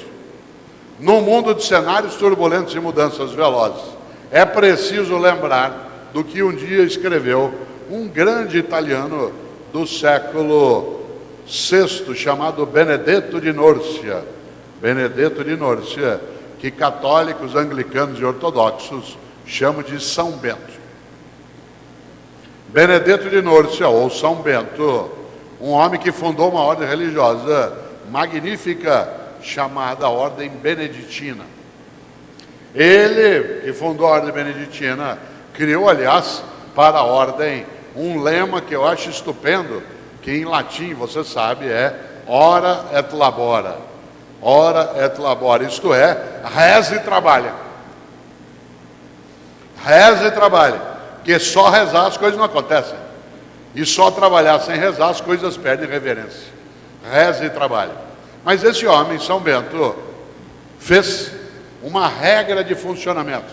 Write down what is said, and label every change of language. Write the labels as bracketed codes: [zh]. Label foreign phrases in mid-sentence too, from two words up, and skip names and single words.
[pt] Num mundo de cenários turbulentos e mudanças velozes, é preciso lembrar do que um dia escreveu um grande italiano do século VI, chamado Benedetto di Nursia. Benedetto di Nursia, que católicos, anglicanos e ortodoxos chamam de São Bento. Benedetto di Nursia, ou São Bento, um homem que fundou uma ordem religiosa magnífica, chamada Ordem Beneditina. Ele, que fundou a Ordem Beneditina, criou, aliás, para a Ordem, um lema que eu acho estupendo, que em latim, você sabe, é [la] ora et labora. Ora et labora, [pt] isto é, reza e trabalha. Reze e trabalhe, porque só rezar as coisas não acontecem. E só trabalhar sem rezar as coisas perdem reverência. Reze e trabalhe. Mas esse homem, São Bento, fez uma regra de funcionamento.